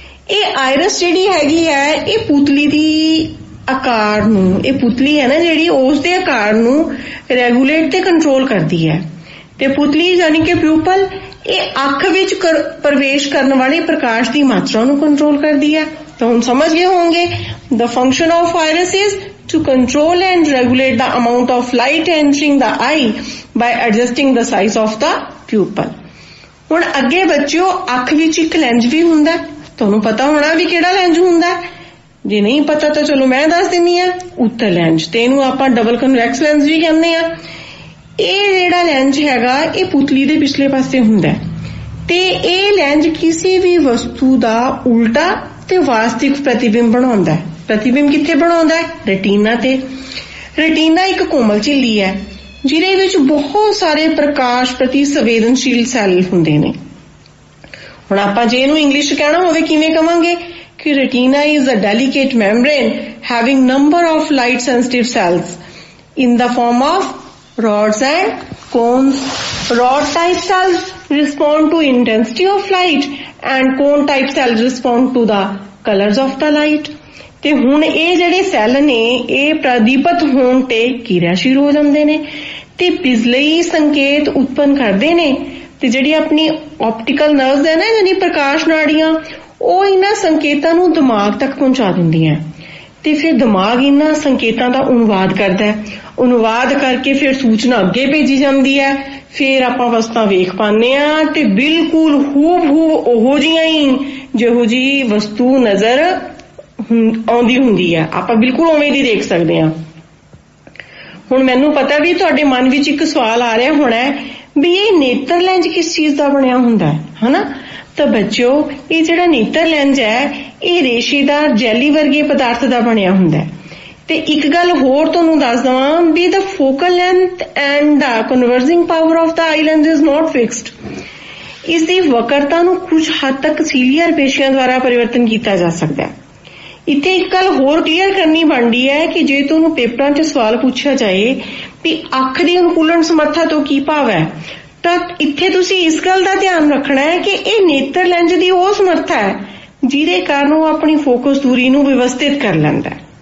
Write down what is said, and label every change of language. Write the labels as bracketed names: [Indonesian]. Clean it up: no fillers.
[Punjabi] ਇਹ ਆਇਰਸ ਜਿਹੜੀ ਹੈਗੀ ਹੈ ਇਹ ਪੁਤਲੀ ਦੀ ਆਕਾਰ ਨੂੰ, ਇਹ ਪੁਤਲੀ ਹੈ ਨਾ ਜਿਹੜੀ, ਉਸ ਦੇ ਆਕਾਰ ਨੂੰ ਰੈਗੂਲੇਟ ਤੇ ਕੰਟਰੋਲ ਕਰਦੀ ਹੈ। ਤੇ ਪੁਤਲੀ ਯਾਨੀ ਕਿ ਪਿਊਪਲ ਇਹ ਅੱਖ ਵਿੱਚ ਪ੍ਰਵੇਸ਼ ਕਰਨ ਵਾਲੇ ਪ੍ਰਕਾਸ਼ ਦੀ ਮਾਤਰਾ ਨੂੰ ਕੰਟਰੋਲ ਕਰਦੀ ਹੈ। ਤਾਂ ਹੁਣ ਸਮਝ ਗਏ ਹੋਣਗੇ [English] the function of iris is to control and regulate the amount of light entering the eye by adjusting the size of the pupil। [Punjabi] ਹੁਣ ਅੱਗੇ ਬੱਚਿਓ ਅੱਖ ਵਿੱਚ ਇੱਕ ਲੈਂਜ ਵੀ ਹੁੰਦਾ, ਤੁਹਾਨੂੰ ਪਤਾ ਹੋਣਾ ਵੀ ਕਿਹੜਾ ਲੈਂਜ ਹੁੰਦਾ। ਜੇ ਨਹੀਂ ਪਤਾ ਤਾਂ ਚਲੋ ਮੈਂ ਦੱਸ ਦਿੰਨੀ ਆ, ਉੱਤਰ ਲੈਂਜ, ਤੇ ਇਹਨੂੰ ਆਪਾਂ ਡਬਲ ਕਨਵੈਕਸ ਲੈਂਸ ਵੀ ਕਹਿੰਦੇ ਆ। ਇਹ ਜਿਹੜਾ ਲੈਂਜ ਹੈਗਾ ਇਹ ਪੁਤਲੀ ਦੇ ਪਿਛਲੇ ਪਾਸੇ ਹੁੰਦਾ ਤੇ ਇਹ ਲੈਂਜ ਕਿਸੇ ਵੀ ਵਸਤੂ ਦਾ ਉਲਟਾ ਤੇ ਵਾਸਤਵਿਕ ਪ੍ਰਤੀਬਿੰਬ ਬਣਾਉਂਦਾ। ਪ੍ਰਤੀਬਿੰਬ ਕਿੱਥੇ ਬਣਾਉਂਦਾ? ਰੈਟੀਨਾ ਤੇ। ਰੈਟੀਨਾ ਇੱਕ ਕੋਮਲ ਝਿੱਲੀ ਹੈ ਜਿਹਦੇ ਵਿੱਚ ਬਹੁਤ ਸਾਰੇ ਪ੍ਰਕਾਸ਼ ਪ੍ਰਤੀ ਸੰਵੇਦਨਸ਼ੀਲ ਸੈੱਲ ਹੁੰਦੇ ਨੇ। ਹੁਣ ਆਪਾਂ ਜੇ ਇਹਨੂੰ ਇੰਗਲਿਸ਼ ਕਹਿਣਾ ਹੋਵੇ ਕਿਵੇਂ ਕਵਾਂਗੇ ਕਿ [English] Retina is a delicate membrane having number of light sensitive cells in the form of rods and cones. Rod type cells respond to intensity of light and cone type cells respond to the colors of the light। [Punjabi] ਤੇ ਹੁਣ ਇਹ ਜਿਹੜੇ cell ਨੇ ਇਹ ਪ੍ਰਦੀਪਤ ਹੋਣ ਤੇ ਕਿਰਿਆਸ਼ੀਲ ਹੋ ਜਾਂਦੇ ਨੇ ਤੇ ਬਿਜਲਈ ਸੰਕੇਤ ਉਤਪੰਨ ਕਰਦੇ ਨੇ। ਤੇ ਜਿਹੜੀ ਆਪਣੀ ਆਪਟੀਕਲ ਨਰਵਸ ਹੈ ਨਾ, ਯਾਨੀ ਪ੍ਰਕਾਸ਼ ਨਾੜੀਆਂ, ਉਹ ਇਹਨਾਂ ਸੰਕੇਤਾਂ ਨੂੰ ਦਿਮਾਗ ਤੱਕ ਪਹੁੰਚਾ ਦਿੰਦੀਆਂ ਤੇ ਫਿਰ ਦਿਮਾਗ ਇਹਨਾਂ ਸੰਕੇਤਾਂ ਦਾ ਅਨੁਵਾਦ ਕਰਦਾ ਹੈ। ਅਨੁਵਾਦ ਕਰਕੇ ਫਿਰ ਸੂਚਨਾ ਅੱਗੇ ਭੇਜੀ ਜਾਂਦੀ ਹੈ। ਫਿਰ ਆਪਾਂ ਵਸਤਾਂ ਵੇਖ ਪਾਉਂਦੇ ਆ ਤੇ ਬਿਲਕੁਲ ਹੂਬਹੂ ਉਹੋ ਜਿਹੀਆਂ ਹੀ ਜਿਹੋ ਜਿਹੀ ਵਸਤੂ ਨਜ਼ਰ ਆਉਂਦੀ ਹੁੰਦੀ ਹੈ, ਆਪਾਂ ਬਿਲਕੁਲ ਉਵੇਂ ਦੀ ਦੇਖ ਸਕਦੇ ਹਾਂ। ਹੁਣ ਮੈਨੂੰ ਪਤਾ ਵੀ ਤੁਹਾਡੇ ਮਨ ਵਿੱਚ ਇੱਕ ਸਵਾਲ ਆ ਰਿਹਾ ਹੋਣਾ ਵੀ ਇਹ ਨੇਤਰ ਲੈਂਜ ਕਿਸ ਚੀਜ਼ ਦਾ ਬਣਿਆ ਹੁੰਦਾ ਹੈ, ਹਨਾ? ਤਾਂ ਬੱਚਿਓ ਇਹ ਜਿਹੜਾ ਨੇਤਰ ਲੈਂਜ ਹੈ ਇਹ ਰੇਸ਼ੇਦਾਰ ਜੈਲੀ ਵਰਗੇ ਪਦਾਰਥ ਦਾ ਬਣਿਆ ਹੁੰਦਾ ਹੈ। ਤੇ ਇੱਕ ਗੱਲ ਹੋਰ ਤੁਹਾਨੂੰ ਦੱਸ ਦਵਾਂ ਵੀ [English] the focal length and the converging power of the eye lens is not fixed। [Punjabi] ਇਸ ਦੀ ਵਕਰਤਾ ਨੂੰ ਕੁਝ ਹੱਦ ਤੱਕ ਸੀਲੀਅਰ ਪੇਸ਼ੀਆਂ ਦੁਆਰਾ ਪਰਿਵਰਤਨ ਕੀਤਾ ਜਾ ਸਕਦਾ ਹੈ। ਇੱਥੇ ਇੱਕ ਗੱਲ ਹੋਰ ਕਲੀਅਰ ਕਰਨੀ ਬਣਦੀ ਹੈ ਕਿ ਜੇ ਤੁਹਾਨੂੰ ਪੇਪਰਾਂ 'ਚ ਸਵਾਲ ਪੁੱਛਿਆ ਜਾਏ ਵੀ ਅੱਖ ਦੀ ਅਨੁਕੂਲਨ ਸਮਰੱਥਾ ਤੋਂ ਕੀ ਭਾਵ ਹੈ, ਤਾਂ ਇੱਥੇ ਤੁਸੀਂ ਇਸ ਗੱਲ ਦਾ ਧਿਆਨ ਰੱਖਣਾ ਹੈ ਕਿ ਇਹ ਨੇਤਰ ਲੈਂਜ ਦੀ ਉਹ ਸਮਰੱਥਾ ਹੈ ਜਿਹਦੇ ਕਾਰਨ ਉਹ ਆਪਣੀ ਫੋਕਸ ਦੂਰੀ ਨੂੰ ਵਿਵਸਥਿਤ ਕਰ ਲੈਂਦਾ ਹੈ।